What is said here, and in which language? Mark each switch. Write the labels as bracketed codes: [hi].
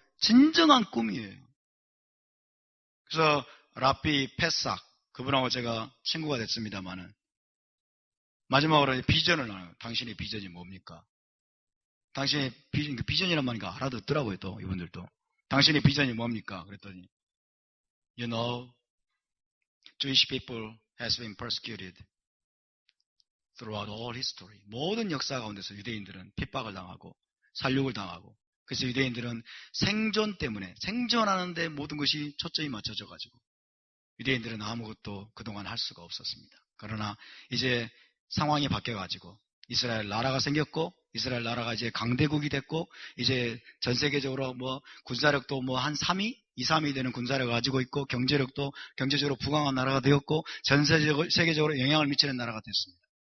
[ko] 진정한 꿈이에요. 그래서 라피 페삭 그분하고 제가 친구가 됐습니다만은 마지막으로 비전을 나눠요. 당신의 비전이 뭡니까? 당신의 비전이란 말이니까 알아듣더라고요. 또 이분들도. 당신의 비전이 뭡니까? [en] 그랬더니 You know, Jewish people has been persecuted throughout all history. [ko] 모든 역사 가운데서 유대인들은 핍박을 당하고 살육을 당하고 그래서 유대인들은 생존 때문에 생존하는데 모든 것이 초점이 맞춰져 가지고 유대인들은 아무것도 그동안 할 수가 없었습니다. 그러나 이제 상황이 바뀌어 가지고 이스라엘 나라가 생겼고 이스라엘 나라가 이제 강대국이 됐고 이제 전 세계적으로 군사력도 한 3위, 2, 3위 되는 군사력을 가지고 있고 경제적으로 부강한 나라가 되었고 전 세계적으로 영향을 미치는 나라가 됐습니다.